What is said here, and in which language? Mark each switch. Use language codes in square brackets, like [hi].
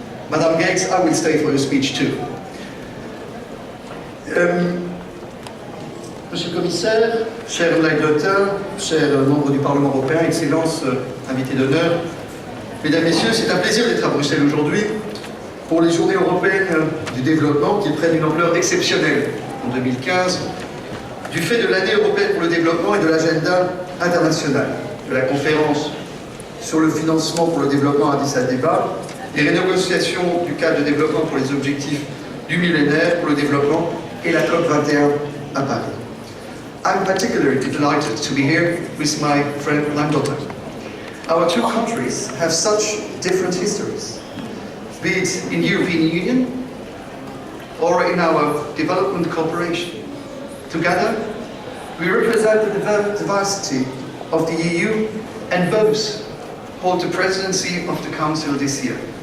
[en] Madame Gates, I will stay for your speech too. [fr] Monsieur le Commissaire, cher Lyle Daughter, chers membres du Parlement européen, Excellences, invités d'honneur, Mesdames, Messieurs, c'est un plaisir d'être à Bruxelles aujourd'hui pour les Journées européennes du développement qui prennent une ampleur exceptionnelle en 2015 du fait de l'année européenne pour le développement et de l'agenda international, de la conférence sur le financement pour le développement à Addis Abeba, des renégociations du cadre de développement pour les objectifs du millénaire pour le développement et la COP 21 à Paris. [en] I'm particularly delighted to be here with my friend Lyle Daughter. Our two countries have such different histories, be it in European Union or in our development cooperation. Together, we represent the diversity of the EU and both hold the presidency of the Council this year.